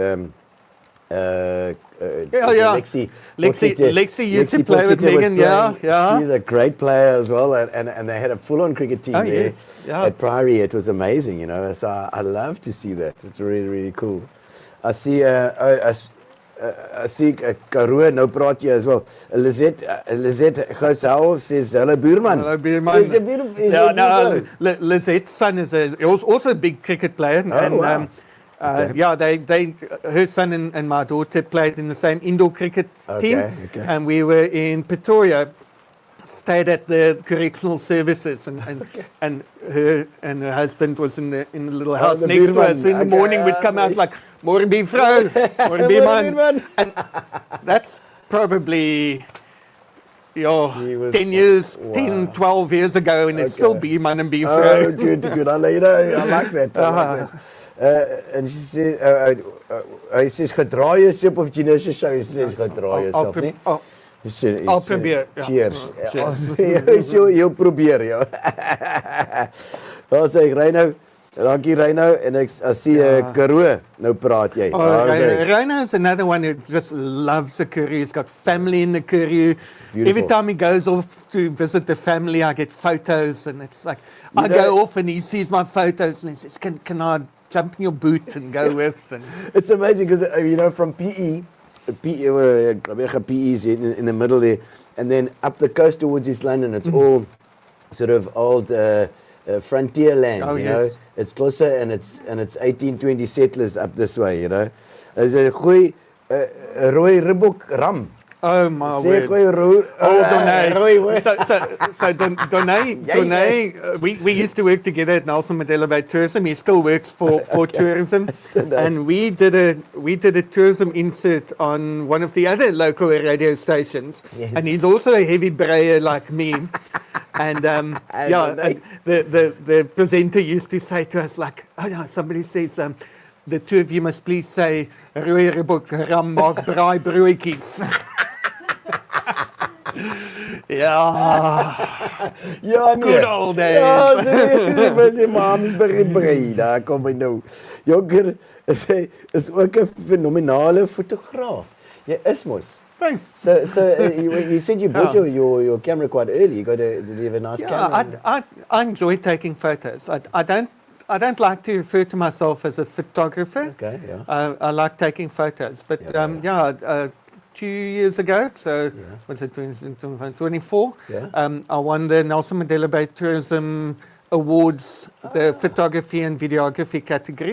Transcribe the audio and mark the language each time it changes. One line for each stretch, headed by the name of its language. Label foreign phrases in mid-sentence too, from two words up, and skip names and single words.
English: Lexi used to play with Megan, She's a great player as well, and they had a full-on cricket team at Priory. It was amazing, you know. So I love to see that. It's really, really cool. I see Karoo
Afrikaans: nou praat jy
English: as well. Lizette Gosel says hello buurman. Hello buurman. Lizette's son is also a big cricket player, her son and my daughter played in the same indoor cricket team, and we were in Pretoria, stayed at the correctional services, and her husband was in the little house next to us. In the morning we'd come out like,
Afrikaans: "Môre buurvrou, môre buurman,"
English: and that's probably 10 years, 10, 12 years ago, and it's still buurman and buurvrou. Oh, good. I like that. And she says,
Afrikaans: hy says, gedra jouself of Gino se show, hy says, gedra jouself, nie?
English: I'll probeer. Cheers.
Afrikaans: Jy probeer, Daar sê ek, Reino, dankie Reino, en ek sien Karoo, nou praat jy.
English: Reino is another one who just loves the Karoo. He's got family in the Karoo. Every time he goes off to visit the family, I get photos, and it's like, I go off and he sees my photos and he says, can I jump in your boot and go with? And it's amazing because, from PE is in the middle there, and then up the coast towards East London, it's all sort of old frontier land, know. It's closer, and it's 1820 settlers up this way, you know. There's a
Afrikaans: goeie rooi ribbok ram.
English: Oh my word! So Donay, we used to work together at Nelson Mandela Bay Tourism. He still works for tourism, and we did a tourism insert on one of the other local radio stations. Yes. And he's also a heavy brayer like me. And the presenter used to say to us like, somebody says, the two of you must please say,
Afrikaans: rooi ribbok ram maak braai broodjies.
English: Good old days.
Afrikaans: Sy ma's brei, daar kom hy nou. Jonker is ook 'n fenominale fotograaf. Jy is mos.
English: Thanks. So you said you bought your camera quite early. Did you have a nice camera? I enjoy taking photos. I don't like to refer to myself as a photographer. Okay, yeah. I like taking photos. But 2 years ago, so what's it, 24, I won the Nelson Mandela Bay Tourism Awards, the photography and videography category.